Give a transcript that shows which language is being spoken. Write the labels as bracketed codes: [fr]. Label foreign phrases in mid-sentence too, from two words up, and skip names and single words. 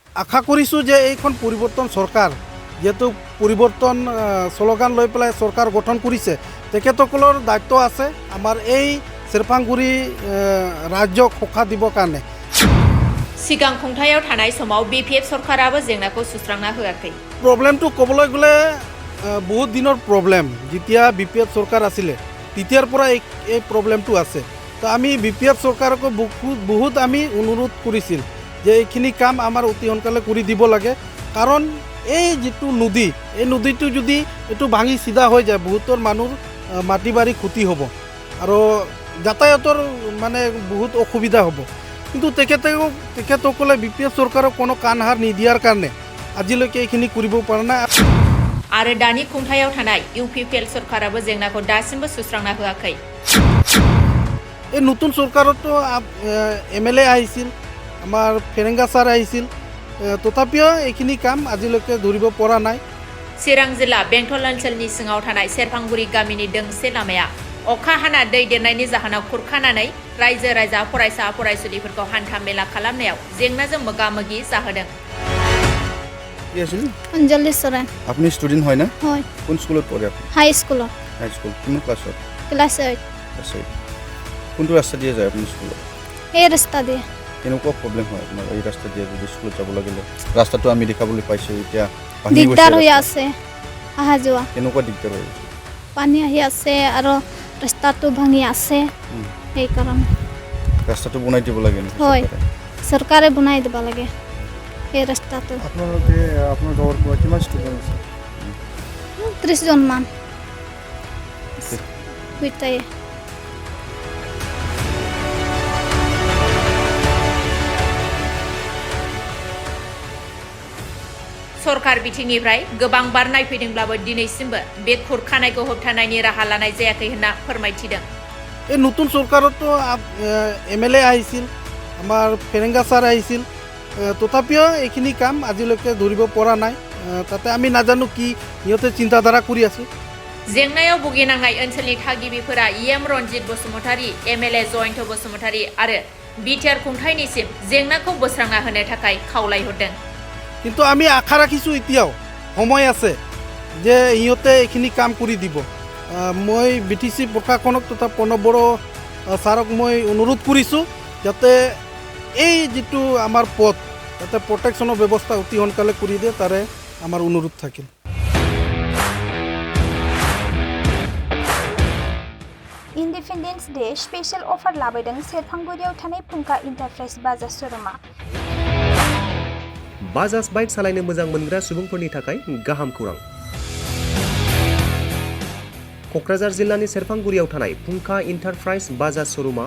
[as] আশা কৰিছোঁ যে এইখন পৰিৱৰ্তন চৰকাৰ যেহেতু পৰিৱৰ্তন শ্লোগান লৈ পেলাই চৰকাৰ গঠন কৰিছে তেখেতসকলৰ দায়িত্ব আছে আমাৰ এই চেৰফাংগুৰি ৰাজ্যক সকাহ দিবৰ কাৰণে [brx] सिगां खुंथायाव थानाय समाव BPF सरकाराबो जेंनाखौ सुस्रांना होआखै [as] प्रब्लेमটো ক'বলৈ গ'লে বহুত দিনৰ প্ৰব্লেম যেতিয়া BPF চৰকাৰ আছিলে তেতিয়াৰ পৰা এই প্ৰব্লেমটো আছে তো আমি BPF চৰকাৰক বহুত আমি অনুৰোধ কৰিছিল যে এইখিনি কাম আমাৰ অতি সোনকালে কৰি দিব লাগে কাৰণ এই যেটো নদী এই নদীটো যদি এটো ভাঙি সিধা হৈ যায় বহুতৰ মানুহ মাটি বাৰী ক্ষতি হ'ব আৰু যাতায়াতৰ মানে বহুত অসুবিধা হ'ব কিন্তু তেখেতসকলে BPF চৰকাৰক কোনো কাণসাৰ নিদিয়াৰ কাৰণে আজিলৈকে এইখিনি কৰিব পৰা নাই [brx] आरो दानि खुंथायाव थानाय UPPL सरकाराबो जेंनाखौ दासिमबो सुस्रांना होआखै [as] এই নতুন চৰকাৰতো MLA আহিছিল আমাৰ ফেৰেংগা ছাৰ আহিছিল তথাপিও এইখিনি কাম আজিলৈকে ধৰিব পৰা নাই [brx] चिरां जिल्ला बेंटल ओनसोलनि सिङाव थानाय सेरफांगुरि गामिनि दोंसे लामाया अखा हाना दै देरनायनि जाहोनाव खुरखानानै रायजो राजा फरायसा फरायसुलिफोरखौ हान्था मेला खालामनायाव जेंनाजों मोगा-मोगि जाहोदों अंजलि सोरेन [as] আপনি স্টুডেন্ট হয় না হয় কোন স্কুলত পঢ়ে আপনি হাই স্কুলত হাই স্কুল কোন ক্লাছত ক্লাস 8 আছে কোনটো ৰাস্তা দিয়ে যায় আপনি স্কুলত এই ৰাস্তা দিয়ে কেনেকুৱা প্ৰব্লেম হয় আপোনাৰ এই ৰাস্তা দিয়ে যদি স্কুলত যাব লাগিলে ৰাস্তাটো আমি দেখাবলৈ পাইছো এতিয়া দিগদাৰ হৈ আছে আহা যোৱা কেনেকুৱা দিগদাৰ হৈ আছে পানী আহি আছে আৰু ৰাস্তাটো ভাঙি আছে এই কাৰণে ৰাস্তাটো বনাই দিব লাগে হয় চৰকাৰে বনাই দিব লাগে এই ৰাস্তাটো আপোনালোকে আপোনাৰ গাঁৱৰ পৰা কিমান ষ্টুডেণ্ট আছে 30 জন মান বিটাই [brx] सरकार बिथिंनिफ्राय गोबां बार नायफैदोंब्लाबो दिनैसिमबो बे खुरखानायखौ होबथानायनि राहा लानाय जायाखै होनना फोरमायथिदों [as] এই নতুন চৰকাৰতো MLA আহিছিল আমাৰ ফেৰেংগা ছাৰ আহিছিল তথাপিও এইখিনি কাম আজিলৈকে ধৰিব পৰা নাই তাতে আমি নাজানো কি ইহঁতে চিন্তাধাৰা কৰি আছে [brx] जेंनायाव भुगिनांनाय ओनसोलनि थागिबिफोरा EM रनजित बसुमतारी MLA जयन्त बसुमतारी आरो बिटिआर खुंथायनिसिम जेंनाखौ बोस्रांना होनो थाखाय खावलायहरदों [as] কিন্তু আমি আশা ৰাখিছোঁ এতিয়াও সময় আছে যে ইহঁতে এইখিনি কাম কৰি দিব মই BTC প্ৰশাসনক তথা প্ৰণৱ ছাৰক মই অনুৰোধ কৰিছোঁ যাতে এই যেটো আমাৰ পথ যাতে প্ৰটেকশ্যনৰ ব্যৱস্থা অতি সোনকালে কৰি দিয়ে তাৰে আমাৰ অনুৰোধ থাকিল [en] Independence Day special offer [brx] लाबोदों सेरफांगुरियाव थानाय फुंखा इन्टारप्राइज बाजाज शोरूमा बाजाज बाइक सालायनो मोजां मोनग्रा सुबुंफोरनि थाखाय गाहाम खौरां क'क्राझार जिल्लानि सेरफांगुरियाव थानाय फुंखा इन्टारप्राइज बाजाज शोरूमा